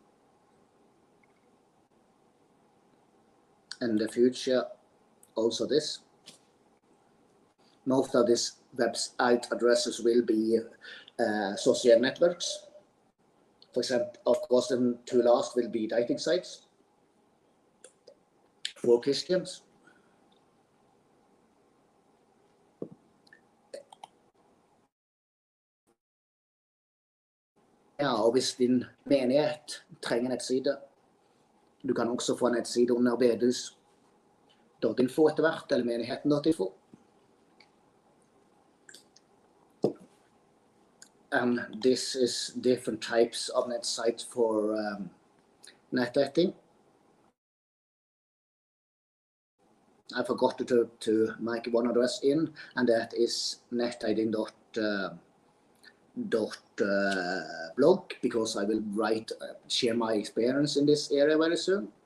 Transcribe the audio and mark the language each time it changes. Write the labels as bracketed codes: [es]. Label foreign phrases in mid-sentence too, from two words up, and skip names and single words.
[en] In the future, also this. Most of these website addresses will be social networks. For example, of course, the two last will be dating sites for Christians. [no] Ja, og hvis din menighet trenger nettside, du kan også få en nettside under bedehus.info etter hvert, eller menigheten.info. [en] And this is different types of net sites for net dating. I forgot to make one address in, and that is netdating.blog, because I will share my experience in this area very soon.